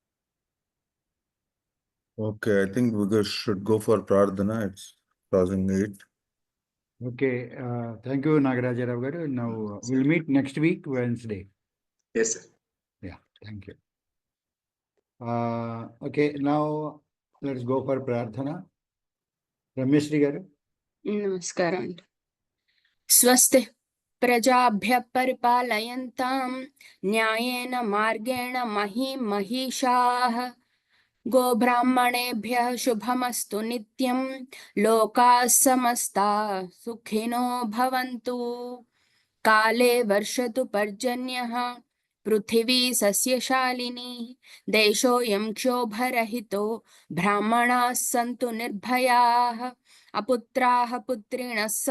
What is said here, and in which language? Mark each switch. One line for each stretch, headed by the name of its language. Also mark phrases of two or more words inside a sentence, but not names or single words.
English: Okay, I think we should go for Pradhana. It's crossing 8. Okay, thank you Nagaraja Rao garu. Now we'll meet next week Wednesday. Yes, sir. Yeah, thank you. Okay, now let's go for Pradhana. Rameshri garu. Namaskaram.
Sanskrit: स्वस्ति प्रजाभ्यः परिपालयन्तां न्यायेन मार्गेण महीशाः गो ब्राह्मणेभ्यः शुभमस्तु नित्यं लोकाः समस्ताः सुखिनो भवन्तु काले वर्षतु पर्जन्यः पृथिवी सस्यशालिनी देशोऽयं क्षोभरहितो ब्राह्मणाः सन्तु निर्भयाः अपुत्राः पुत्रिणः